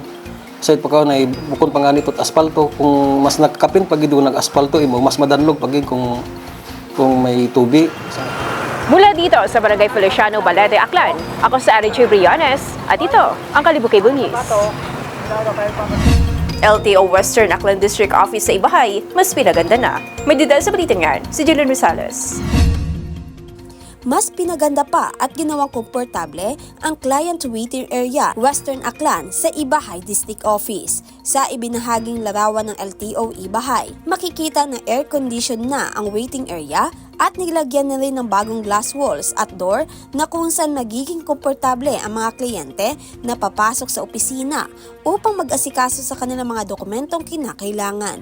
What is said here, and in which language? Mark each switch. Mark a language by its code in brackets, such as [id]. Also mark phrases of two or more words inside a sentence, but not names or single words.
[akl] Sa pa na bukod pa nga nito asfalto kung mas nakakapin pagid doon nag-asfalto imo mas madanlog pagid kung may tubig. [tl] Mula dito sa Barangay Feliciano, Balete, Aklan, ako sa RJ Briones at ito ang Kalibo Cable News. LTO Western Aklan District Office sa Ibahay, mas pinaganda na. May detail sa balitan yan, si Jillian Rosales. Mas pinaganda pa at ginawang komportable ang [en] client waiting area [tl] Western Aklan sa Ibahay District Office. Sa ibinahaging larawan ng LTO Ibahay, makikita na [en] air condition [tl] na ang waiting area at nilagyan na rin ng bagong [en] glass walls [tl] at door na kung saan magiging komportable ang mga kliyente na papasok sa opisina upang mag-asikaso sa kanilang mga dokumentong kinakailangan.